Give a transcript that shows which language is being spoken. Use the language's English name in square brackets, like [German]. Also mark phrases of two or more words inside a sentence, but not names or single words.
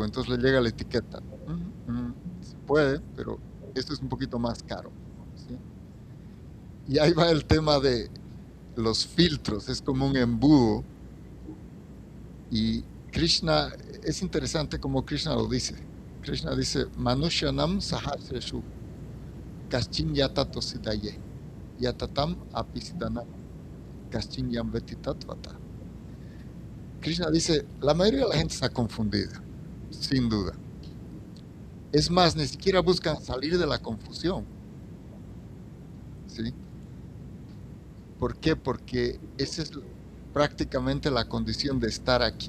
[Spanish] Entonces le llega la etiqueta. Se puede, pero esto es un poquito más caro, ¿sí? Y ahí va el tema de los filtros, es como un embudo. Y Krishna, es interesante como Krishna lo dice. Krishna dice, [Sanskrit] Manushyanam sahasreshu kaschin yatato sidaye yatatam apisidanam kaschin yamveti tatvata. [Spanish] Krishna dice, la mayoría de la gente está confundida, sin duda. Es más, ni siquiera buscan salir de la confusión, ¿sí? ¿Por qué? Porque esa es prácticamente la condición de estar aquí.